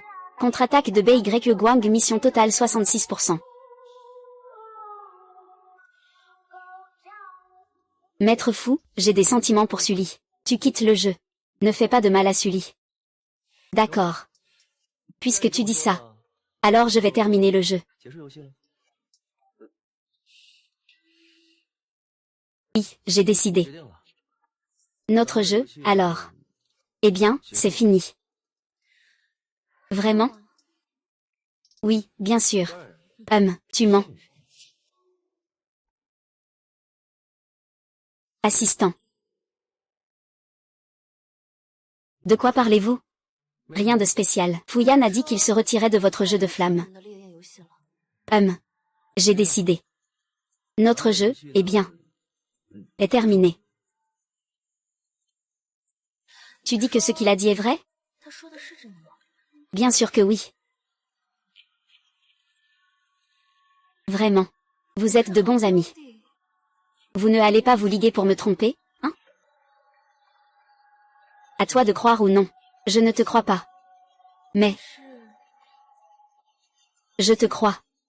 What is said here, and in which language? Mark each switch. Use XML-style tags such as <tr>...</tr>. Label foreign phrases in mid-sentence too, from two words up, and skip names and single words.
<fr>Contre-attaque de BY Guang mission totale 66%. Maître fou, j'ai des sentiments pour Sully. Tu quittes le jeu. Ne fais pas de mal à Sully. D'accord. Puisque tu dis ça, alors je vais terminer le jeu.</fr> <zh>结束游戏了。</zh> <fr>Oui, j'ai décidé.</fr> <zh>决定了。</zh> <fr>Notre jeu, alors. Eh bien, c'est fini. Vraiment? Oui, bien sûr. Tu mens. Assistant. De quoi parlez-vous? Rien de spécial. Fouyan a dit qu'il se retirait de votre jeu de flamme.</fr> <zh>你的烈焰游戏了。</zh> <fr>J'ai décidé. Notre jeu, eh bien, est terminé. Tu dis que ce qu'il a dit est vrai?</fr> <zh>他说的是真的吗？</zh> <fr>Bien sûr que oui. Vraiment. Vous êtes de bons amis. Vous ne allez pas vous liguer pour me tromper, hein? À toi de croire ou non. Je ne te crois pas. Mais... je te crois.</fr>